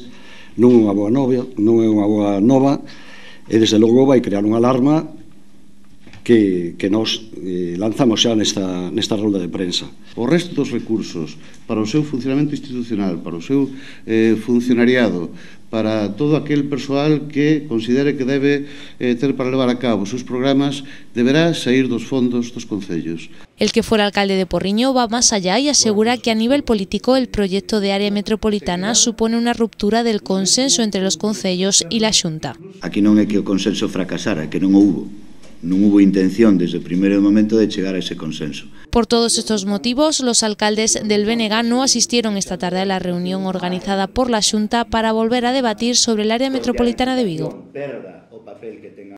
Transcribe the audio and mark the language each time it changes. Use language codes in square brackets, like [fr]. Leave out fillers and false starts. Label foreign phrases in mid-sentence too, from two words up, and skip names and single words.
[gl] Non é unha boa nova, e desde logo vai crear unha alarma que nos lanzamos xa nesta rolda de prensa. O resto dos recursos para o seu funcionamento institucional, para o seu funcionariado, para todo aquel persoal que considere que debe ter para levar a cabo os seus programas, deberá sair dos fondos dos concellos. [es] El que fuera alcalde de Porriño va más allá y asegura que a nivel político el proyecto de área metropolitana supone una ruptura del consenso entre los concellos y la Xunta. [gl] Aquí non é que o consenso fracasara, que non o hubo. Non hubo intención desde o primeiro momento de chegar a ese consenso. [es] Por todos estos motivos, los alcaldes del BNG no asistieron esta tarde a la reunión organizada por la Xunta para volver a debatir sobre el área metropolitana de Vigo.